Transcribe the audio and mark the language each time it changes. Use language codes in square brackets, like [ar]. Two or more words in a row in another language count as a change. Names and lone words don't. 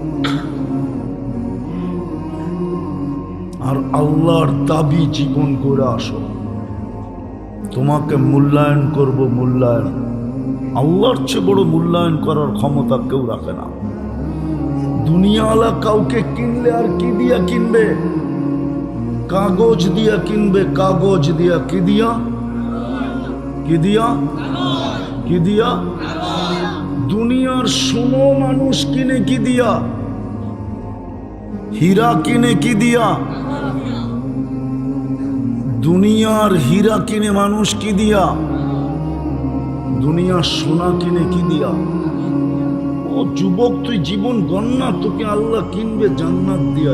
[bn] আর আল্লাহর দাবি জীবন গড়ে আসো, তোমাকে মূল্যায়ন করব। মূল্যায়ন আল্লাহর চেয়ে বড় মূল্যায়ন করার ক্ষমতা কেউ রাখে না। দুনিয়াওয়ালা কাউকে কিনলে আর কি দিয়া কিনবে? কাগজ দিয়া কিনবে। কাগজ দিয়া কি দিয়া? কি দিয়া? কি দিয়া? দুনিয়ার সোনো মানুষ কিনে কি দিয়া? হীরা কিনে কি দিয়া? দুনিয়ার হীরা কিনে মানুষ কি দিয়া? দুনিয়ার সোনা কিনে কি দিয়া? ও যুবক, তুই জীবন গন্না, তোকে আল্লাহ কিনবে জান্নাত দিয়া।